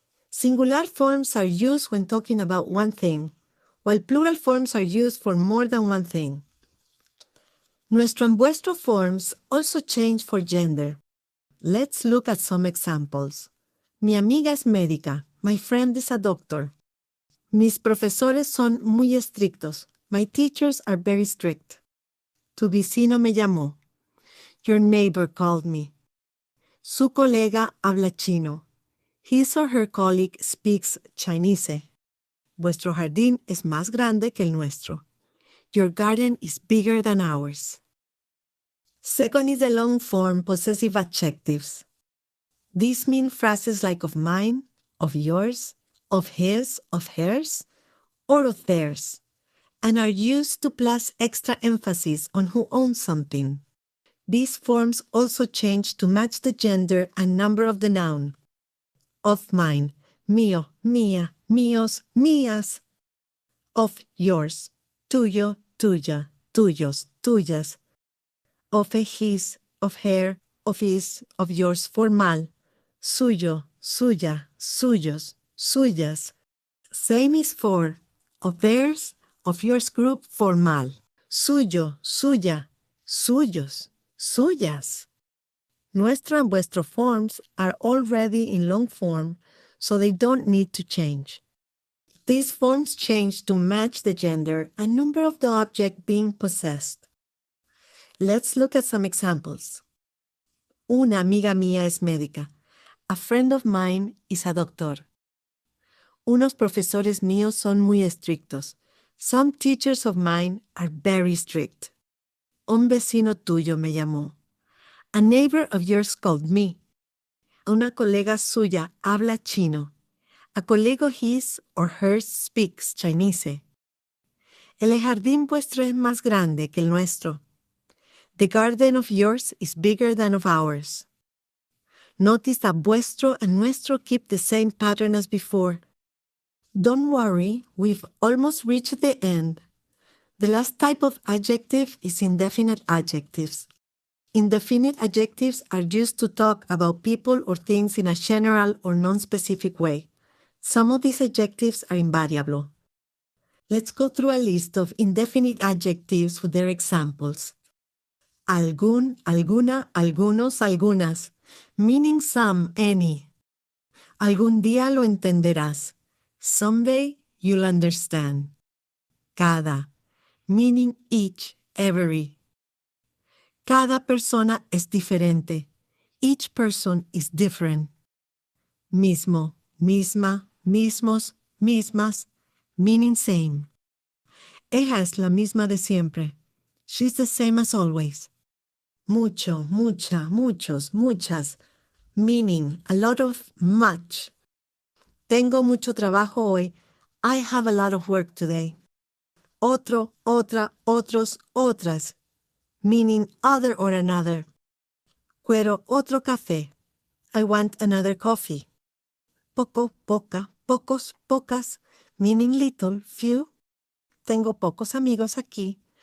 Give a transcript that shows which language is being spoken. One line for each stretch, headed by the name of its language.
English: Singular forms are used when talking about one thing, while plural forms are used for more than one thing. Nuestro and vuestro forms also change for gender. Let's look at some examples.
Spanish: Mi amiga es médica.
English: My friend is a doctor.
Spanish: Mis profesores son muy estrictos.
English: My teachers are very strict.
Spanish: Tu vecino me llamó.
English: Your neighbor called me.
Spanish: Su colega habla chino.
English: His or her colleague speaks Chinese.
Spanish: Vuestro jardín es más grande que el nuestro.
English: Your garden is bigger than ours. Second is the long form possessive adjectives. These mean phrases like of mine, of yours, of his, of hers, or of theirs, and are used to place extra emphasis on who owns something. These forms also change to match the gender and number of the noun.
Spanish: Of mine, mío, mía, míos, mías. Of yours, tuyo, tuya, tuyos, tuyas.
English: Of a his, of her, of his, of yours formal.
Spanish: Suyo, suya, suyos, suyas.
English: Same is for of theirs, of yours group formal.
Spanish: Suyo, suya, suyos, suyas.
English: Nuestro and vuestro forms are already in long form, so they don't need to change. These forms change to match the gender and number of the object being possessed. Let's look at some examples.
Spanish: Una amiga mía es médica.
English: A friend of mine is a doctor.
Spanish: Unos profesores míos son muy estrictos.
English: Some teachers of mine are very strict.
Spanish: Un vecino tuyo me llamó.
English: A neighbor of yours called me.
Spanish: Una colega suya habla chino.
English: A colleague his or hers speaks Chinese.
Spanish: El jardín vuestro es más grande que el nuestro.
English: The garden of yours is bigger than of ours. Notice that vuestro and nuestro keep the same pattern as before. Don't worry, we've almost reached the end. The last type of adjective is indefinite adjectives. Indefinite adjectives are used to talk about people or things in a general or non-specific way. Some of these adjectives are invariable. Let's go through a list of indefinite adjectives with their examples.
Spanish: Algún, alguna, algunos, algunas, meaning some, any. Algún día lo entenderás.
English: Someday you'll understand. Cada, meaning each, every.
Spanish: Cada persona es diferente.
English: Each person is different.
Spanish: Mismo, misma, mismos, mismas, meaning same. Ella es la misma de siempre.
English: She's the same as always. Mucho, mucha, muchos, muchas, meaning a lot of, much.
Spanish: Tengo mucho trabajo hoy.
English: I have a lot of work today. Otro, otra, otros, otras, meaning other or another.
Spanish: Quiero otro café.
English: I want another coffee.
Spanish: Poco, poca, pocos, pocas, meaning little, few. Tengo pocos amigos aquí.